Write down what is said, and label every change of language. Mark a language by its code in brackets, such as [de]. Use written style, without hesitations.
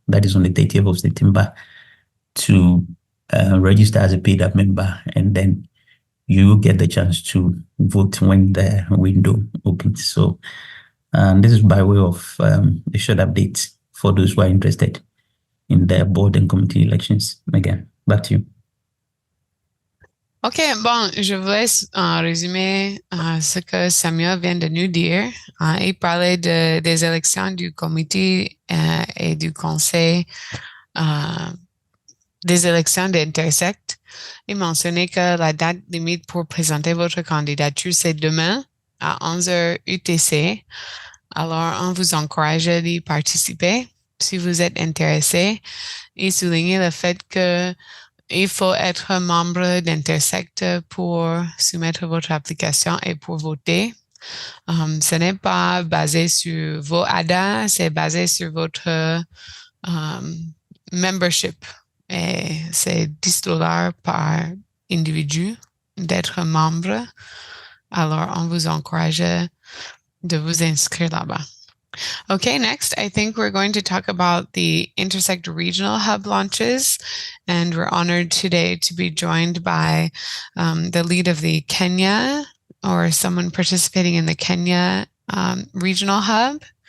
[en] That is on the 30th of September to register as a paid-up member, and then you get the chance to vote when the window opens. So this is by way of a short update for those who are interested in the board and committee elections. Again, back to you. [fr] OK, bon, je vous laisse en résumer ce que Samuel vient de nous dire. Il parlait des élections du comité et du conseil des élections d'Intersect. Il mentionnait que la date limite pour présenter votre candidature, c'est demain à 11h UTC. Alors, on vous encourage à y participer si vous êtes intéressé. Il soulignait le fait que il faut être membre d'Intersect pour soumettre votre application et pour voter. Ce n'est pas basé sur vos ADA, c'est basé sur votre membership. Et c'est $10 par individu d'être membre. Alors, on vous encourage de vous inscrire là-bas. [en] Okay, next, I think we're going to talk about the Intersect Regional Hub launches, and we're honored today to be joined by the lead of the Kenya, or someone participating in the Kenya Regional Hub.